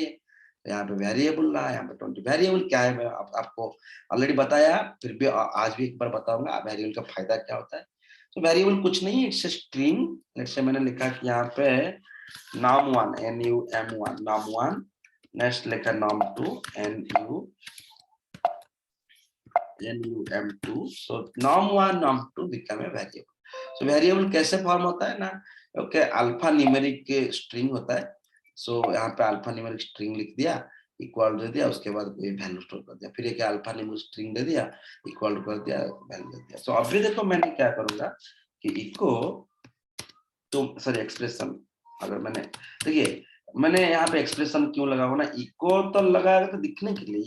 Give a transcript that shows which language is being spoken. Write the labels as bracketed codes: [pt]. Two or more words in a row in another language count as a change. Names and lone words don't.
[hi] तो यहाँ पे वेरिएबल रहा है, यहाँ पे 20। वेरिएबल क्या है मैं आपको ऑलरेडी बताया, फिर भी आज भी एक बार बताऊंगा वेरिएबल का फायदा क्या होता है। तो वेरिएबल कुछ नहीं है, [en] it's a string. let's say [hi] मैंने लिखा कि यहाँ पे num1 num1 num1, [en] नेक्स्ट लिखा num2 num2, so num1 num2 become a variable। so variable [hi] कैसे फॉर्म होता है ना, ओके, [en] alphanumeric string [hi] होता है। सो यहाँ पे [en] alphanumeric string [hi] लिख दिया, इक्वल दे दिया, उसके बाद कोई वैल्यू स्टोर कर दिया, फिर एक [en] alphanumeric string [hi] दे दिया, इक्वल कर दिया, वैल्यू दे दिया। सो अभी देखो मैंने क्या करूंगा कि इको तो [en] sorry expression, [hi] अगर मैंने देखिए मैंने यहाँ पे एक्सप्रेशन क्यों लगाऊंगा ना, इको तो लगाएगा तो दिखने के लिए।